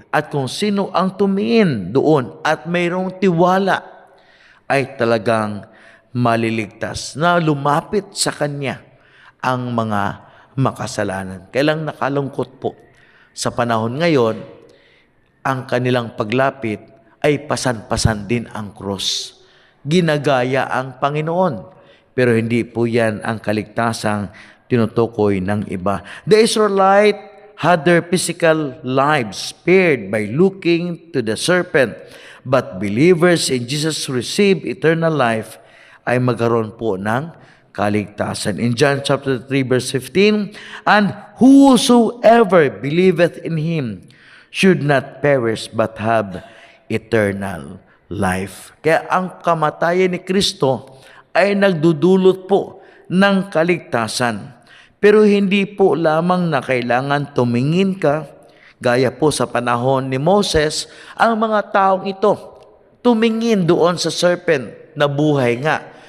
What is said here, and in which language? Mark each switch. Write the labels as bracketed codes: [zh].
[tl] At kung sino ang tumingin doon at mayroong tiwala, ay talagang maliligtas na lumapit sa Kanya ang mga makasalanan. Kailang nakalungkot po sa panahon ngayon, ang kanilang paglapit ay pasan-pasan din ang cross. Ginagaya ang Panginoon. Pero hindi po yan ang kaligtasang tinutukoy ng iba. [en] The Israelite had their physical lives spared by looking to the serpent. But believers in Jesus who receive eternal life [tl] ay magkaroon po ng kaligtasan. [en] In John chapter 3 verse 15, and whosoever believeth in Him should not perish but have eternal life. [tl] Kaya ang kamatayan ni Kristo ay nagdudulot po ng kaligtasan. Pero hindi po lamang na kailangan tumingin ka, gaya po sa panahon ni Moses, ang mga taong ito tumingin doon sa serpent na buhay nga.